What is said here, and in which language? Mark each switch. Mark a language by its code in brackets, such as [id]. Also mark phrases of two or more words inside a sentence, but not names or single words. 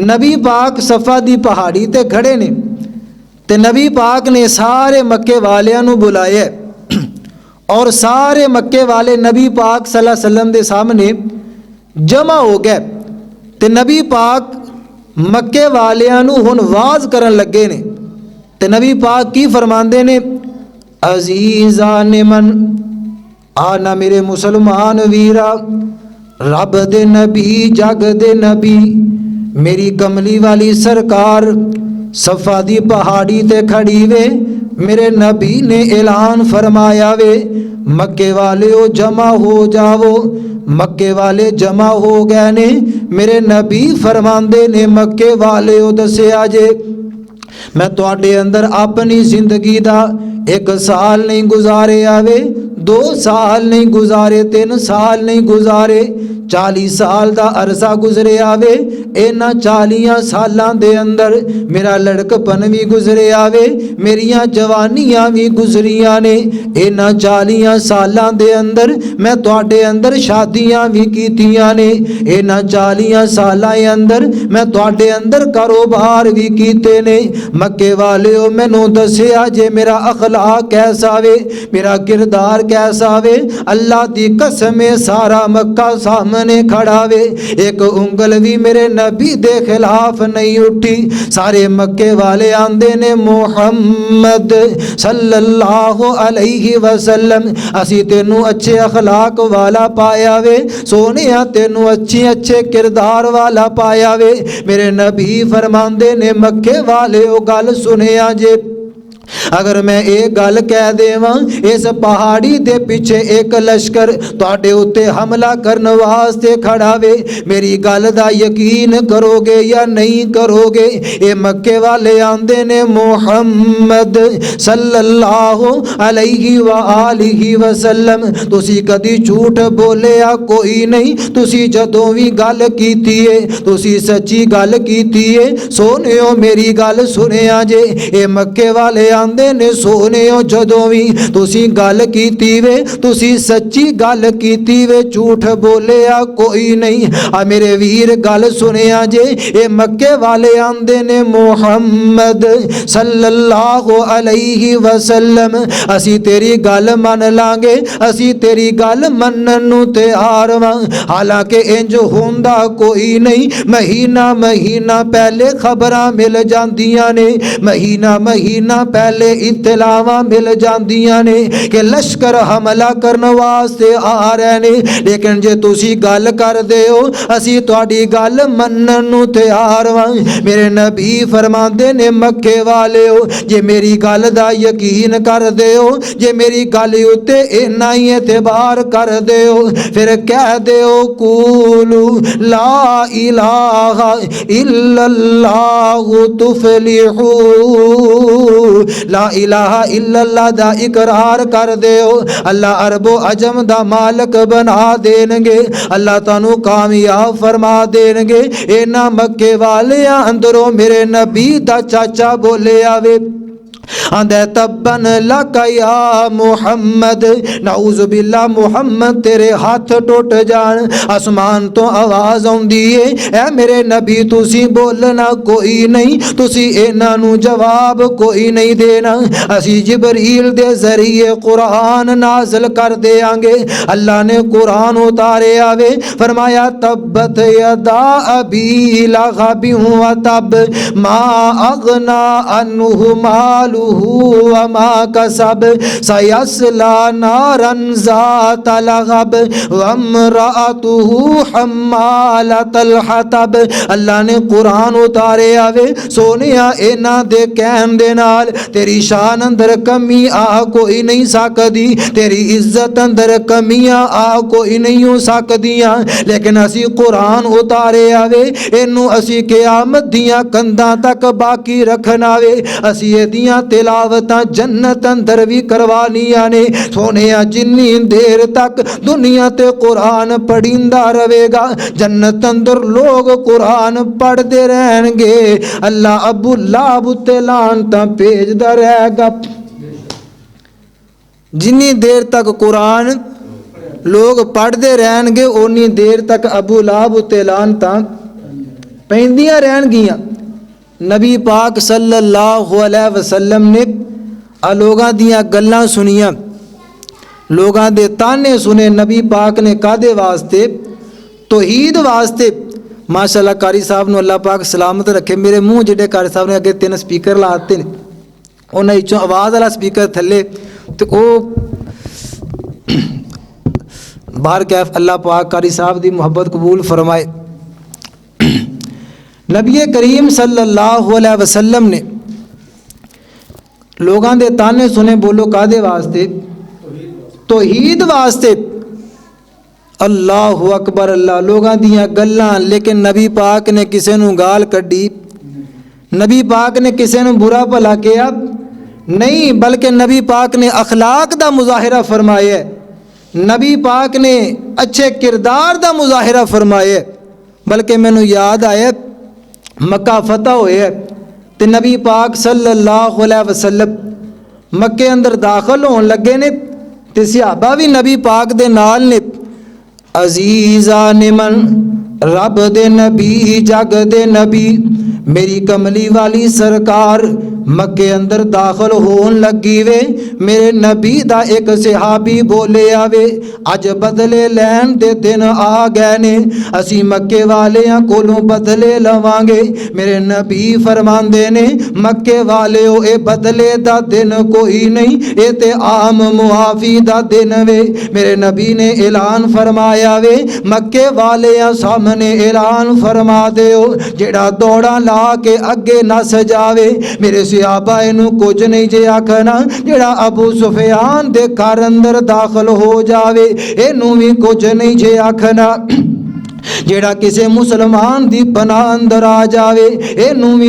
[pa] نبی پاک صفا دی پہاڑی تے کھڑے نے تے نبی پاک نے سارے مکے والیاں نو بلایا اور سارے مکے والے نبی پاک [ar] صلی اللہ علیہ وسلم [pa] دے سامنے جمع ہو گئے تے نبی پاک مکے والیاں نو ہن واز کرن لگے نے تے نبی پاک کی فرماندے نے، [fa] عزیزان من [pa] آنا میرے مسلمان ویرا، رب دے نبی جگ دے نبی میری کملی والی سرکار صفا دی پہاڑی تے کھڑی وے، میرے نبی نے اعلان فرمایا وے مکے والیو جمع ہو جاؤ۔ مکے والے جمع ہو گئے نے، میرے نبی فرماندے نے مکے والیو دسیا جے میں تواڈے اندر اپنی زندگی دا 1 سال نہیں گزارے آوے، 2 سال نہیں گزارے، 3 سال نہیں گزارے، 40 سال دا عرصہ گزرے آوے، اینا 40 سالاں دے اندر میرا لڑکپن بھی گزرے آوے، میریاں جوانیاں بھی گزریاں نے، اینا 40 سالاں دے اندر میں تواڈے اندر شادیاں بھی کیتیاں نے، اینا 40 سالاں اندر میں تواڈے اندر کاروبار بھی کیتے نے۔ مکے والیو مینوں دسیا جے میرا اخلاق کیسا وے، میرا کردار کیسا وے، اللہ دی قسم سارا مکہ سامنے کھڑا وے، ایک انگل بھی میرے نبی دے خلاف نہیں اٹھی۔ سارے مکے والے آندے نے محمد [ar] صلی اللہ علیہ وسلم [pa] اسی تینوں اچھے اخلاق والا پایا وے، سونیا تینوں اچھے کردار والا پایا وے۔ میرے نبی فرماندے نے مکے والے او گل سنیا جے، اگر میں ایک گل کہہ دیواں اس پہاڑی دے پیچھے ایک لشکر تواڈے اوتے حملہ کرن واسطے کھڑا وے، میری گل دا یقین کرو گے یا نہیں کرو گے؟ اے مکے والے آندے نے محمد [ar] صلی اللہ علیہ وآلہ وسلم [pa] تسی کدی جھوٹ بولیا کوئی نہیں، تسی جدوں بھی گل کیتی ہے تسی سچی گل کیتی ہے، سونیو میری گل سنیا جے۔ اے مکے والے آندے نے سونیو جدوں بھی تسی گل کیتی وے تسی سچی گل کیتی وے، جھوٹ بولیا کوئی نہیں۔ میرے ویر گل سنیا جے، اے مکے والے آندے نے محمد [ar] صلی اللہ علیہ وسلم [pa] اسی تیری گل من لانگے، اسی تیری گل منن نو تیار واں، حالانکہ انج ہوندا کوئی نہیں۔ مہینہ پہلے خبراں مل جاندیاں نے، مہینہ پہلے اطلاعاں مل جاندیاں نے کہ لشکر حملہ کرن واسطے آ رہے نے، لیکن جے تسی گل کر دیو اسی تواڈی گل منن نو تیار واں۔ میرے نبی فرماندے نے مکے والیو جے میری گل دا یقین کر دیو، جے میری گل اتے اینا ہی اعتبار کر دیو، پھر کہہ دیو [ar] قولو لا الہ الا اللہ تفلحو، لا الہ الا اللہ [pa] دا اقرار کر دیو، اللہ عرب و عجم دا مالک بنا دین گے، اللہ تانوں کامیاب فرما دین گے۔ اینا مکے والیاں اندروں میرے نبی دا چاچا بولے آوے آندے [ar] تبن لکا یا محمد، نعوذ باللہ [pa] محمد تیرے ہاتھ ٹوٹ جان۔ آسمان تو آواز آندی ہے اے میرے نبی تسی بولنا کوئی نہیں، تسی اینا نو جواب کوئی نہیں دینا، اسی جبریل دے ذریعے قرآن نازل کر دیاں گے۔ اللہ نے قرآن اتارے آوے، فرمایا [ar] تبت یدا ابی لہب وتب ما اغنا عنہ مالہ وما کسب سیصلی نارا ذات لہب وامرأتہ حمالۃ الحطب۔ [pa] اللہ نے قرآن اتارے آوے، سونیا اینا دے کہن دے نال تیری شان اندر کمی آ کوئی نہیں سکدی، تیری عزت اندر کمیاں آ کوئی نہیں ہو سکدیاں، لیکن اسی قرآن اتارے آوے اینو اسی قیامت دیاں کنداں تک باقی رکھنا وے، اسی ایدیاں تلاوتاں جنت اندر بھی کروانیاں نے سونیا جنی دیر تک دنیا تے قرآن پڑھیندا رہے گا جنت اندر لوگ قرآن پڑھ دے رہن گے اللہ ابو لہب تے لعنتاں بھیجدا رہے گا جنی دیر تک قرآن لوگ پڑھ دے رہن گے اونی دیر تک ابو لہب تے لعنتاں پیندیاں رہن گیاں نبی پاک [ar] صلی اللہ علیہ وسلم [pa] نے لوگاں دیاں گلاں سنیاں لوگاں دے تانے سنے نبی پاک نے کادے واسطے توحید واسطے ماشاءاللہ قاری صاحب نو اللہ پاک سلامت رکھے میرے منہ جڑے قاری صاحب نے اگے 3 سپیکر لاتے نے انہاں وچوں آواز والا سپیکر تھلے تے او باہر کیف اللہ پاک قاری صاحب دی محبت قبول فرمائے نبی کریم [ar] صلی اللہ علیہ وسلم [pa] نے لوگاں دے تانے سنے بولو کادے واسطے توحید واسطے [ar] اللہ اکبر [pa] اللہ لوگاں دیاں گلاں لیکن نبی پاک نے کسے نو گال کڈی نبی پاک نے کسے نو برا بھلا کیا نہیں بلکہ نبی پاک نے اخلاق دا مظاہرہ فرمایا ہے نبی پاک نے اچھے کردار دا مظاہرہ فرمایا ہے بلکہ مینوں یاد آیا مکہ فتح ہوئے تے نبی پاک [ar] صلی اللہ علیہ وسلم [pa] مکے اندر داخل ہون لگے نے تے صحابہ بھی نبی پاک دے نال نے [fa] عزیزان من [pa] رب دے نبی جگ دے نبی میری کملی والی سرکار مکے اندر داخل ہون لگی وے میرے نبی دا ایک صحابی بولے آوے اج بدلے لین دے دن آ گئے نے اسی مکے والیاں کولوں بدلے لواں گے میرے نبی فرماندے نے مکے والیو اے بدلے دا دن کوئی نہیں اے تے عام معافی دا دن وے میرے نبی نے اعلان فرمایا وے مکے والیاں سامنے اعلان فرما دیو جڑا دوڑا لا کے اگے نہ سجاوے میرے صحابہ اینو کچھ نہیں جے آکھنا جڑا ابو سفیان دے گھر اندر داخل ہو جاوے اینو بھی کچھ نہیں جے آکھنا جیڑا کسے مسلمان دی پناہ اندر آ جاوے اینو بھی